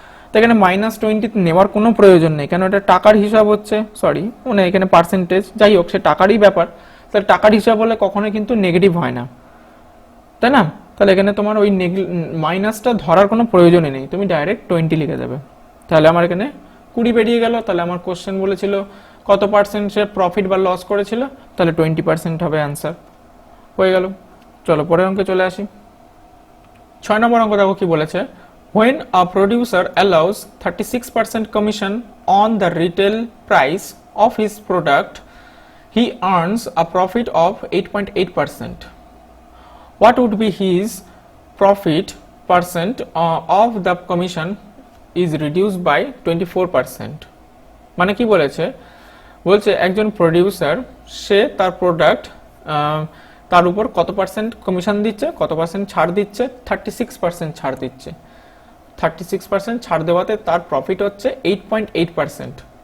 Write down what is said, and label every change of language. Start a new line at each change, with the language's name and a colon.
Bangla: তো এখানে মাইনাস 20 নেওয়ার কোনো প্রয়োজন নেই, কেন এটা টাকার হিসাব হচ্ছে, সরি মানে এখানে পার্সেন্টেজ, যাই হোক সে টাকারই ব্যাপার, তাহলে টাকার হিসাব হলে কখনোই কিন্তু নেগেটিভ হয় না, তাই না? তাহলে এখানে তোমার ওই মাইনাসটা ধরার কোনো প্রয়োজনই নেই, তুমি ডাইরেক্ট 20 লিখে দেবে। তাহলে আমার এখানে 20 বেরিয়ে গেল। তাহলে আমার কোশ্চেন বলেছিল কত পার্সেন্ট সে প্রফিট বা লস করেছিল, তাহলে 20% হবে অ্যান্সার, হয়ে গেল। চলো পরের অঙ্কে চলে আসি। 6 নম্বর অঙ্ক দেখো কি বলেছে,
English: when a producer allows 36% commission on the retail price of his product, he earns a profit of 8.8%. What would be his profit percent of the commission is reduced by 24%?
Bangla: মানে কি বলেছে, বলছে একজন প্রডিউসার সে তার প্রোডাক্ট তার উপর কত percent commission দিচ্ছে, কত পার্সেন্ট ছাড় দিচ্ছে, 36% ছাড় দিচ্ছে। 36% ছাড় দেওয়াতে তার প্রফিট হচ্ছে 8.8%।